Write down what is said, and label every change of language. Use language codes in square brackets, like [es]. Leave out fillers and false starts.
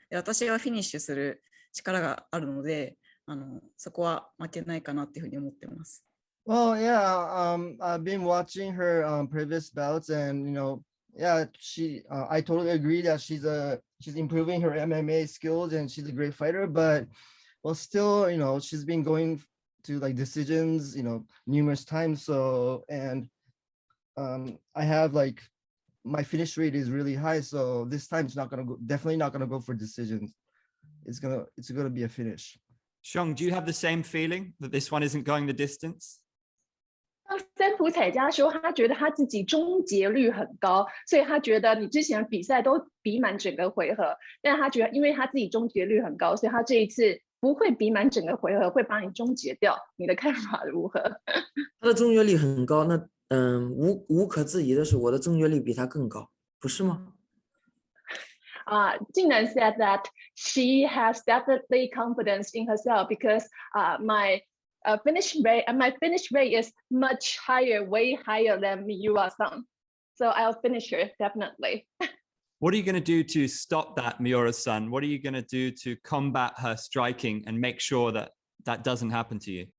[ja] で、私はフィニッシュする力があるので、そこは負けないかなっていうふうに思ってます。 [en] Well, yeah, I've been watching her previous bouts, and yeah, I totally agree that she's improving her MMA skills and she's a great fighter. But well, still, she's been going to decisions, numerous times. So, and I have my finish rate is really high. So this time it's definitely not gonna go for decisions. It's gonna be a finish. Xiang, do you have the same feeling that this one isn't going the distance? [zh] 三浦彩佳说，他觉得他自己终结率很高，所以他觉得你之前的比赛都比满整个回合，但他觉得因为他自己终结率很高，所以他这一次不会比满整个回合，会把你终结掉。你的看法如何？他的终结率很高，那无可置疑的是，我的终结率比他更高，不是吗 [en] ？Jingnan said that she has definitely confidence in herself because my finish rate is much higher, way higher than Miura Sun. So I'll finish her definitely. What are you going to do to stop that, Miura Sun? What are you going to do to combat her striking and make sure that that doesn't happen to you?